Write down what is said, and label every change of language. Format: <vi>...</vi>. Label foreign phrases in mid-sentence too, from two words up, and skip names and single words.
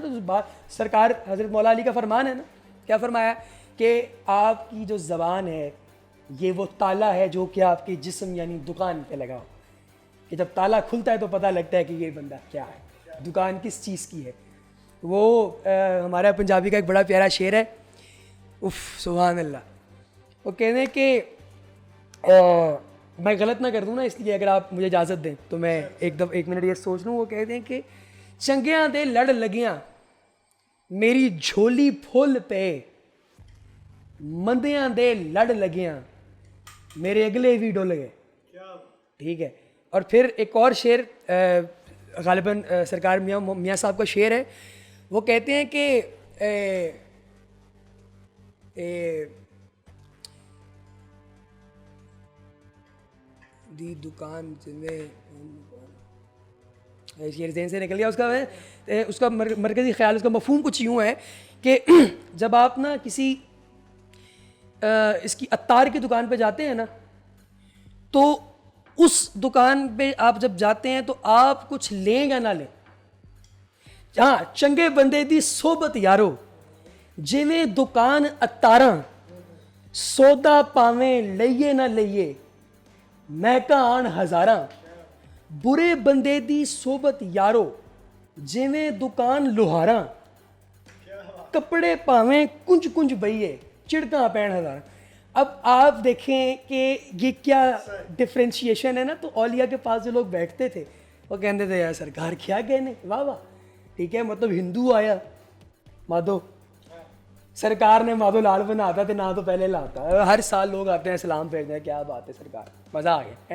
<ur>تو بات سرکار حضرت مولا علی کا فرمان ہے نا, کیا فرمایا کہ آپ کی جو زبان ہے یہ وہ تالا ہے جو کہ آپ کے جسم یعنی دکان پہ لگا ہو, کہ جب تالا کھلتا ہے تو پتہ لگتا ہے کہ یہ بندہ کیا ہے, دکان کس چیز کی ہے. وہ ہمارا پنجابی کا ایک بڑا پیارا شعر ہے, اف</ur> <ar>سبحان اللہ,</ar> <ur>وہ کہتے ہیں کہ میں غلط نہ کر دوں نا, اس لیے اگر آپ مجھے اجازت دیں تو میں ایک منٹ یہ سوچ لوں. وہ کہتے ہیں کہ</ur> <pa>چنگیاں دے لڑ لگیاں میری جھولی پھول پہ, مندیاں دے لڑ لگیاں میرے اگلے بھی ڈول گئے.</pa> <ur>ٹھیک ہے, اور پھر ایک اور شعر غالباً سرکار میاں صاحب کا شعر ہے, وہ کہتے ہیں کہ</ur> <pa>دی دکان</pa> <ur>شعر ذہن سے نکل گیا اس کا مرکزی خیال, اس کا مفہوم کچھ یوں ہے کہ جب آپ نا کسی اس کی عطار کی دکان پہ جاتے ہیں نا, تو اس دکان پہ آپ جب جاتے ہیں تو آپ کچھ لیں یا نہ لیں, ہاں</ur> <pa>چنگے بندے دی صحبت یارو جویں دکان عطاراں, سودا پاویں لئیے نہ لئیے مہکا آن ہزاراں. برے بندے دی صحبت یارو جویں دکان لوہاراں, کپڑے پاویں کنج کنج بئیے چڑکاں پین ہزاراں.</pa> <ur>اب آپ دیکھیں کہ یہ کیا ڈفرینشیشن ہے نا. تو اولیاء کے پاس جو لوگ بیٹھتے تھے وہ کہتے تھے یار سرکار کیا کہنے, واہ واہ. ٹھیک ہے, مطلب ہندو آیا مادھو, سرکار نے مادھو لال بنا تھا نہ تو پہلے لاتا, ہر سال لوگ آتے ہیں سلام بھیجتے ہیں, کیا بات ہے سرکار, مزہ آ گیا.</ur>